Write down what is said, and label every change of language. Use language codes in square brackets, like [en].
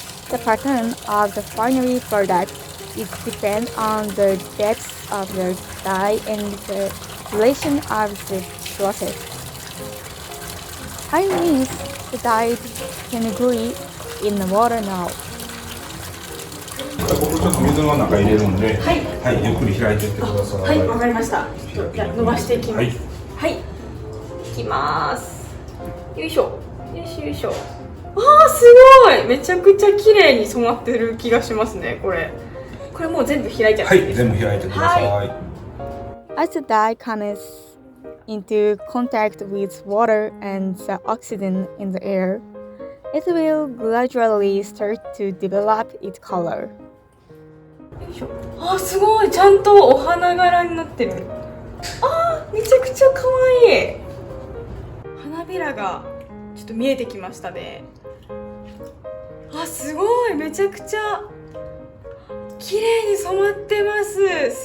[en] The pattern of the final product is depend on the depth of the dye and the duration of the process. I mix the dyed fenugreek in the water now. [ja] 僕ちょっと水の中入れるんで、はい、はい、ゆっくり開いていってください。はい、わかりました。ちょっとじゃあ伸ばしていきます。はい、はい、いきます。よいしょ、よいしょよいしょ。あー、すごい、めちゃくちゃ綺麗に染まってる気がしますね。これもう全部開いちゃっていいですか？はい、全部開いてください。はい、 [en] As the dye comes into contact with water and the oxygen in the air, it will gradually start to develop its color. [ja] あー、すごい、ちゃんとお花柄になってる。あー、めちゃくちゃ可愛い。花びらがちょっと見えてきましたね。あ、すごい、めちゃくちゃ綺麗に染まってます。